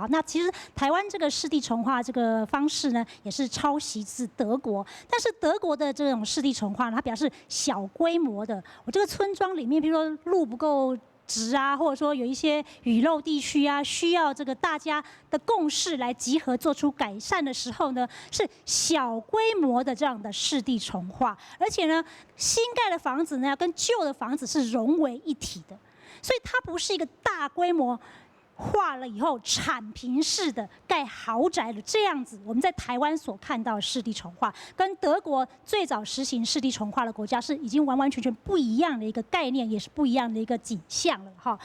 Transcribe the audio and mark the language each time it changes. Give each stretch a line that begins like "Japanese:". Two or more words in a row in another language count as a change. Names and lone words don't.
Chinese: 那其實台灣這個市地重劃這個方式呢，也是抄襲自德國。但是德國的這種市地重劃，它表示小規模的，我這個村莊裡面，譬如說路不夠直啊，或者說有一些雨漏地區啊，需要這個大家的共識來集合做出改善的時候呢，是小規模的這樣的市地重劃，而且呢，新蓋的房子呢，跟舊的房子是融為一體的，所以它不是一個大規模化了以後產平式的蓋豪宅的這樣子，我們在台灣所看到的市地重劃，跟德國最早實行市地重劃的國家是已經完完全全不一樣的一個概念，也是不一樣的一個景象了哈。